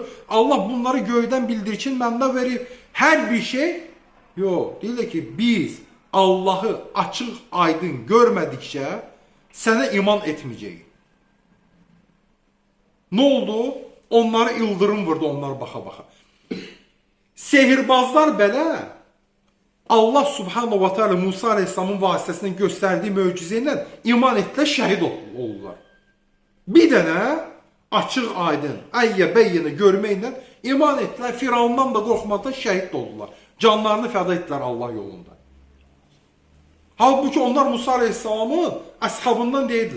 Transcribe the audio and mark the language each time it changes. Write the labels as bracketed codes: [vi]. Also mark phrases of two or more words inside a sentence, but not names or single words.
[az] Allah bunları göydən bildirkin mənbə verib. Hər bir şey, yox, deyirlər ki, biz Allahı açıq aydın görmədikcə sənə iman etməyəcəyik. Nə oldu? Onları ildırım vurdu, onlar baxa-baxa. Sehirbazlar belə Allah [ar] سبحانه وتعالى [az] Musa aleyhisselamın vasitəsindən göstərdiyi möcüzə ilə iman etdilər, şəhid oldular. Bir dənə açıq aydın, [ar] آية بينة [az] görməklə iman etdilər, Firavundan da qorxmadan şəhid oldular. Canlarını fəda etdilər Allah yolunda. Halbuki onlar Musa aleyhisselamın əshabından deyildilər.